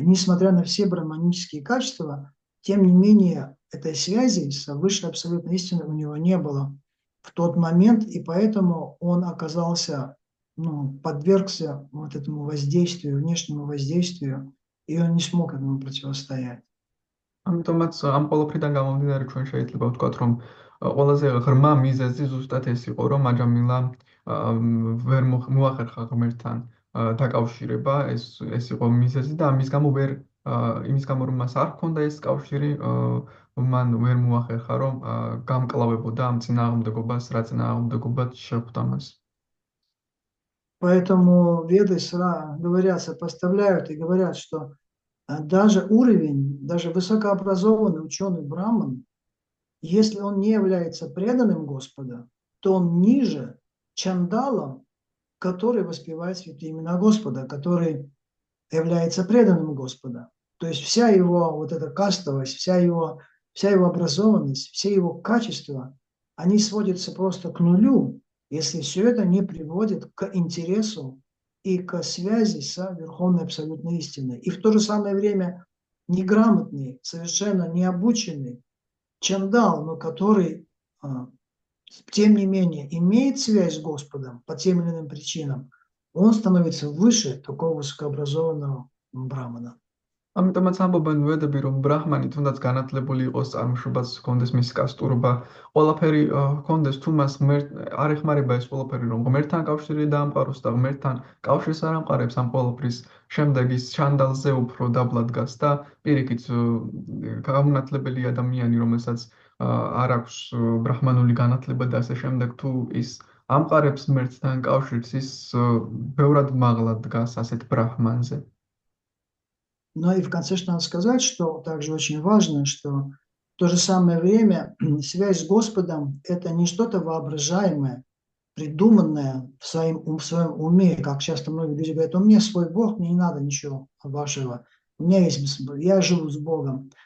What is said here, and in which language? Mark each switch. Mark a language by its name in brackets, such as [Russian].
[Russian] Несмотря на все брахманические качества, тем не менее, этой связи с высшей абсолютной истиной у него не было в тот момент, и поэтому он оказался, подвергся вот этому воздействию, внешнему воздействию, и он не смог этому противостоять. [Georgian] ამიტომაც ამ ყველაფრიდან გამომდინარე ჩვენ შეიძლება ვთქვათ, რომ ყველაზე ღრმა მიზეზი ზუსტად ეს იყო, რომ აჯამილა ვერ მოახერხა ღმერთთან დაკავშირება, ეს იყო მიზეზი და ამის გამო რომ მას არ ჰქონდა ეს კავშირი, მან ვერ მოახერხა, რომ გამკლავებოდა ამ წინააღმდეგობას, რა წინააღმდეგობად შეხვდა მას. [Russian] Поэтому веды говорят, сопоставляют и говорят, что даже высокообразованный ученый Браман, если он не является преданным Господа, то он ниже чандала, который воспевает святые имена Господа, который является преданным Господа. То есть вся его вот эта кастовость, вся его образованность, все его качества, они сводятся просто к нулю, если все это не приводит к интересу и к связи с Верховной Абсолютной Истиной. И в то же самое время неграмотный, совершенно необученный чандал, но который, тем не менее, имеет связь с Господом по тем или иным причинам, он становится выше такого высокообразованного брамана. [Georgian] ამიტომაც ამბობენ ვედები, რომ ბრაჰმანი თუნდაც განათლებული იყოს, წარმოშობაც ჰქონდეს მის კასტურობა, ყველაფერი ჰქონდეს, თუ მას არ ეხმარება ეს ყველაფერი, რომ ღმერთთან კავშირი დაამყაროს და ღმერთთან კავშირს არ ამყარებს ამ ყველაფრის შემდეგ ის ჩანდალზე უფრო დაბლა დგას და პირიქით გამონათლებელი ადამიანი, რომელსაც არ აქვს ბრაჰმანული განათლება და ასე შემდეგ, თუ ის ამყარებს ღმერთთან კავშირს, ის ბევრად მაღლა დგას ასეთ ბრაჰმანზე. [Russian] Но и в конце что надо сказать, что также очень важно, что в то же самое время связь с Господом – это не что-то воображаемое, придуманное в своем уме, как часто многие люди говорят: у меня свой Бог, мне не надо ничего вашего, я живу с Богом.